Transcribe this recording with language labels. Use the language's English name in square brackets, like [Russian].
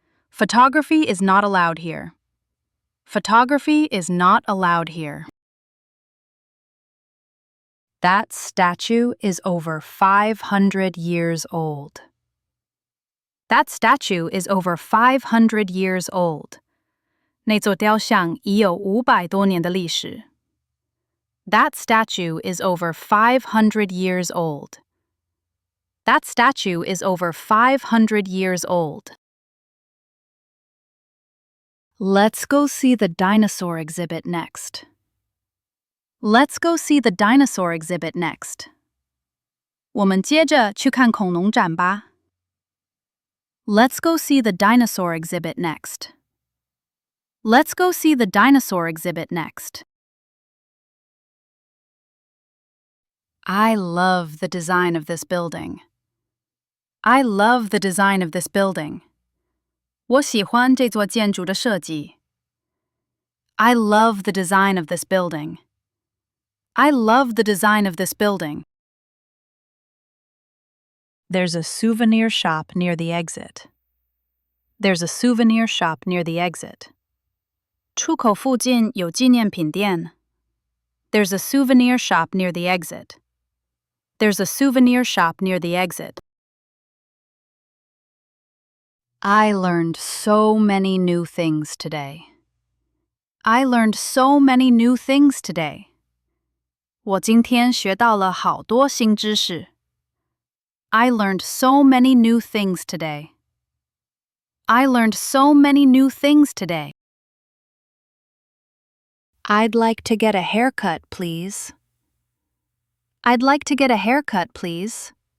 [English] Photography is not allowed here. Photography is not allowed here. That statue is over 500 years old. That statue is over 500 years old. [Chinese] 那座雕像已有500多年的历史。 [English] That statue is over 500 years old. That statue is over 500 years old. Let's go see the dinosaur exhibit next. Let's go see the dinosaur exhibit next. [Chinese] 我们接着去看恐龙展吧。 [English] Let's go see the dinosaur exhibit next. Let's go see the dinosaur exhibit next. I love the design of this building. I love the design of this building. [Chinese] 我喜欢这座建筑的设计。 [English] I love the design of this building. I love the design of this building. There's a souvenir shop near the exit. There's a souvenir shop near the exit. [Chinese] 出口附近有纪念品店。 [English] There's a souvenir shop near the exit. There's a souvenir shop near the exit. I learned so many new things today. I learned so many new things today. [Chinese] 我今天学到了好多新知识。 [English] I learned so many new things today. I learned so many new things today. I'd like to get a haircut, please. I'd like to get a haircut, please.